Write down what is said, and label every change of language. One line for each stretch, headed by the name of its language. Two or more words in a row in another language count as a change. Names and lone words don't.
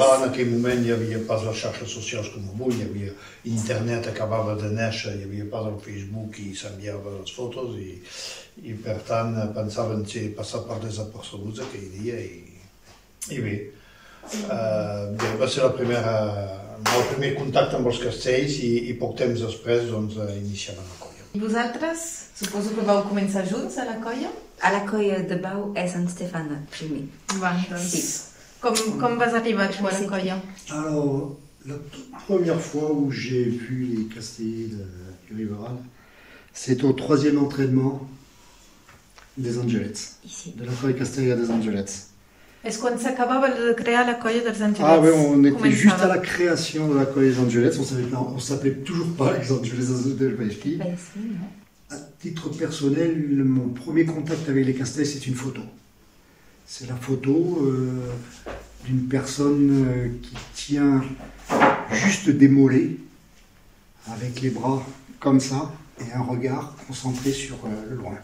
Catalan: En aquell moment hi havia pas les xarxes socials com avui, hi havia internet, acabava de néixer, hi havia pas el Facebook i s'enviaven les fotos i per tant pensaven ser passat per desapercebuts aquell dia i bé, va ser el primer contacte amb els castells i poc temps després iniciaven la colla. I vosaltres, suposo que vau començar junts a la colla? A la colla de Bau és en Stefan primer. Va, doncs, sí. Com vas arribar tu a la colla?
French: Alors, la première fois où j'ai vu les castellers du Riberal, c'est au 3e entraînement des Angelets, de la
Catalan: colla castellera
French: des Angelets.
Catalan: És quan s'acabava de crear la colla dels Angelets.
French: Ah oui, on était juste à la création de la colla des Angelets, on ne s'appelait toujours pas les Angelets de Baïski. À titre personnel, mon premier contact avec les castells, c'est une photo. C'est la photo d'une personne qui tient juste des mollets, avec les bras comme ça, et un regard concentré sur le loin.